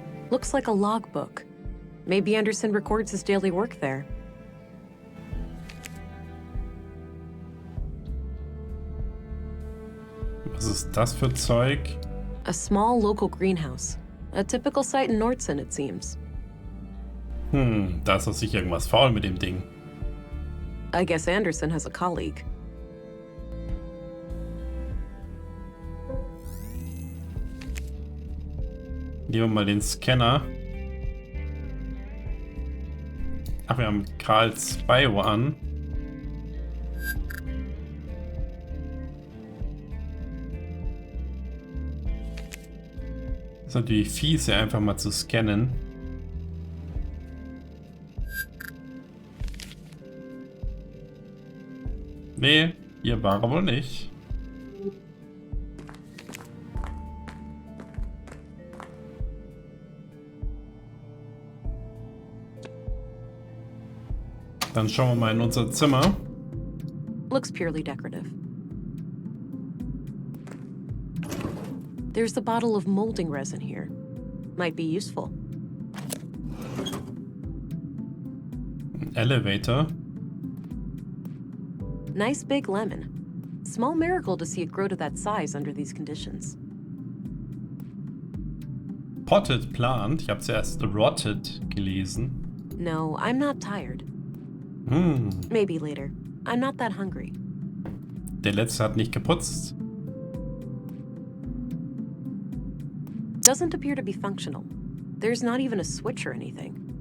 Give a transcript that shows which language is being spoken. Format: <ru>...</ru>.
<en>Looks like a logbook. Maybe Anderson records his daily work there.</en> <de>Was ist das für Zeug?</de> <en>A small local greenhouse. A typical site in Nordsund, it seems.</en> <de>Da ist doch sicher irgendwas faul mit dem Ding.</de> <en>I guess Anderson has a colleague.</en> <de>Nehmen wir mal den Scanner. Ach, wir haben Karls Bio an. Ist natürlich fies, hier einfach mal zu scannen. Nee, hier war er wohl nicht. Dann schauen wir mal in unser Zimmer.</de> <en>Looks purely decorative. There's a bottle of molding resin here. Might be useful.</en> <de>Ein Elevator.</de> <en>Nice big lemon. Small miracle to see it grow to that size under these conditions.</en> <de>Potted Plant. Ich habe zuerst Rotted gelesen.</de> <en>No, I'm not tired. Maybe later. I'm not that hungry.</en> <de>Der letzte hat nicht geputzt.</de> <en>Doesn't appear to be functional. There's not even a switch or anything.</en>